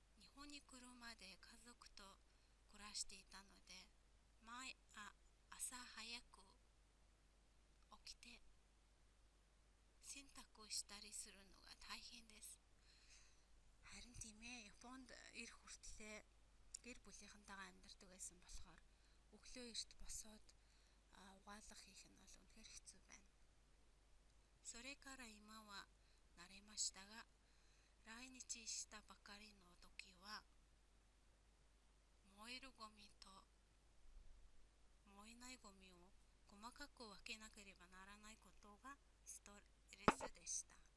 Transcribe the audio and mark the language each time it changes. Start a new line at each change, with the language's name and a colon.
Japanese: 日本に来るまで家族と暮らしていたので朝早く起きて洗濯をしたりするのが大変です.
Mongolian: Харин тийм ээ, Японд ирэх хүртлээр гэр бүлийнхэнтэйгээ амьдардаг байсан болохоор өглөө эрт босоод угаалга хийх нь бол үнэхээр хэцүү байна.
Japanese: それから今は慣れましたが来日したばかりの時は燃えるゴミと燃えないゴミを細かく分けなければならないことがストレスでした.